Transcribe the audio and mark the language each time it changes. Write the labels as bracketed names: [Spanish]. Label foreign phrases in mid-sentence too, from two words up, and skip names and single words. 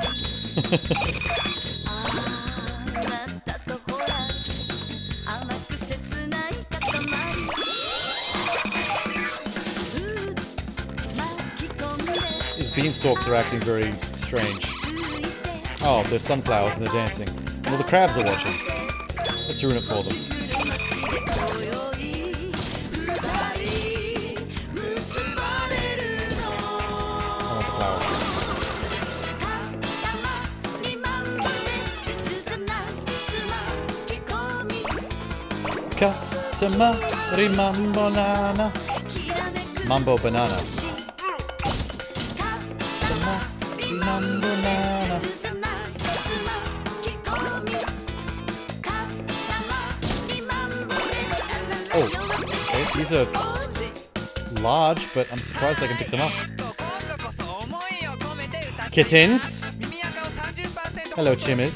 [English] These beanstalks are acting very strange. Oh, they're sunflowers and they're dancing. Well, the crabs are watching. Let's ruin it for them. I want the flower. Katamari mambo nana. Mambo banana. Katamari mambo nana. Oh, okay, these are large, but I'm surprised I can pick them up. Kittens! Hello, chimmers.